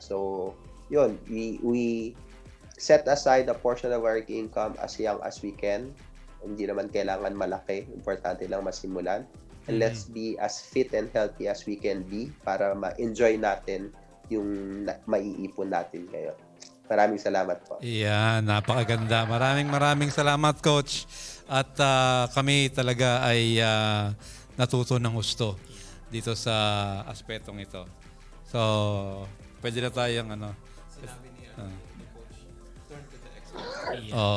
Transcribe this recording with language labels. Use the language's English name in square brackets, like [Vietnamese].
[English] So, yun, we set aside a portion of our income as young as we can. [Filipino] Hindi naman kailangan malaki. Importante lang masimulan. [English] And let's be as fit and healthy as we can be [Filipino] para ma-enjoy natin yung maiipon natin ngayon. Maraming salamat po. Yeah, napakaganda. Maraming salamat, Coach. At kami talaga ay natuto ng husto dito sa aspetong ito. So, pwede na tayong Sinabi ni Coach, [English] turn to the expert.